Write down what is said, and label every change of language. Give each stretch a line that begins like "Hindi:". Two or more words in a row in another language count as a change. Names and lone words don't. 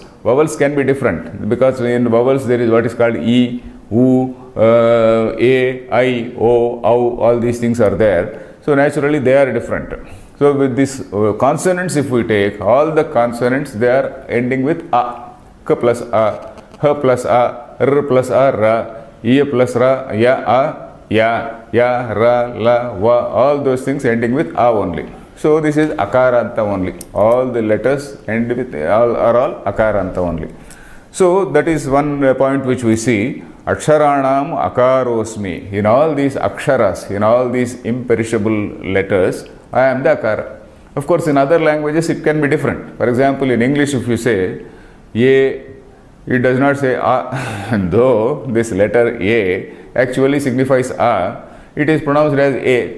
English: Vowels can be different, because in vowels there is what is called e, u, a, I, o, au, all these things are there. So naturally they are different. So with these consonants, if we take all the consonants, they are ending with a, k plus a, h plus a, r plus a, ra, e plus ra, ya, ra, la, va, all those things ending with a only. So this is akaranta only. All the letters end with are all akaranta only. So that is one point which we see.
Sanskrit: Aksharanam akarosmi.
English: In all these aksharas, in all these imperishable letters, I am the akara. Of course, in other languages it can be different. For example, in English, if you say a, it does not say a, though this letter a actually signifies a, it is pronounced as a.